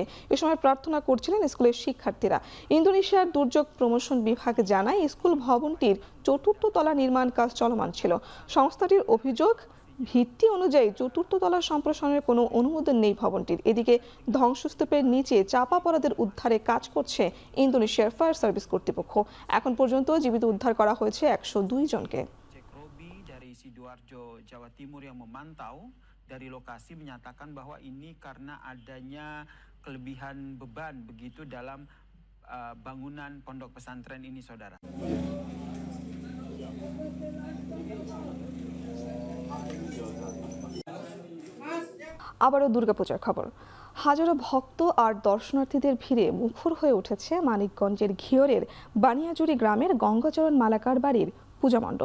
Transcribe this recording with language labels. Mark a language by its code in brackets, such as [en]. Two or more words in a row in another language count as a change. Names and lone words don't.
[bn] এ সময় প্রার্থনা করছিলেন স্কুলের শিক্ষার্থীরা। ইন্দোনেশিয়ার দুর্যোগ প্রমোশন বিভাগ জানায় স্কুল ভবনটির ৪র্থ তলা নির্মাণ কাজ চলমান ছিল। সংস্থাটির অভিযোগ, ভিত্তি অনুযায়ী ৪র্থ তলা সম্প্রসারণের কোনো অনুমোদন নেই ভবনটির। এদিকে ধ্বংসস্তূপের নিচে চাপা পড়াদের উদ্ধারে কাজ করছে ইন্দোনেশিয়ার ফায়ার সার্ভিস কর্তৃপক্ষ। এখন পর্যন্ত জীবিত উদ্ধার করা হয়েছে ১০২ জনকে। [id] Sidoarjo, Jawa Timur yang memantau dari lokasi menyatakan bahwa ini karena adanya kelebihan beban begitu dalam bangunan pondok pesantren ini, saudara. [bn] আবারও দুর্গাপূজার খবর। হাজারো ভক্ত আর দর্শনার্থীদের ভিড়ে মুখর হয়ে উঠেছে মানিকগঞ্জের ঘিওরের বানিয়াজুরি গ্রামের গঙ্গাচরণ মালাকার বাড়ির পূজা মণ্ডপ।